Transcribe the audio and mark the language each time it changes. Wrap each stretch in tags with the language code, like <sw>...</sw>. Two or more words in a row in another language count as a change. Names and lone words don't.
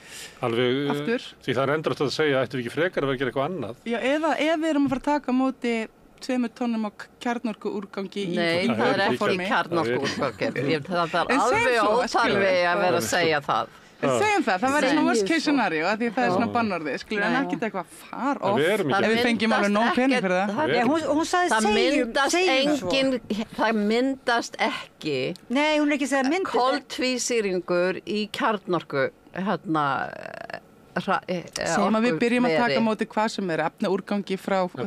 <is>Alveg, því það er endrast að segja, ættum við ekki frekar að vera að gera eitthvað annað. Já, eða ef við erum að fara að taka á móti 2 tonnum á kjarnorkuúrgangi í Nei, það er ekki kjarnorkuúrgangi. Það er alveg óþarfi að vera að segja það. Segjum það væri svona</is> <en>worst case scenario</en> <is>að því það er svona bannorðið, en ekki eitthvað</is> <en>far off</en> <is>ef við fengjum alveg nóg pening fyrir það. Hún sagði það myndast ekki Nei, hún er ekki að segja myndast koltvísýringur í kjarnorku sem að við byrjum að taka móti hvað sem er efnaúrgangi frá Þýskalandi.</is>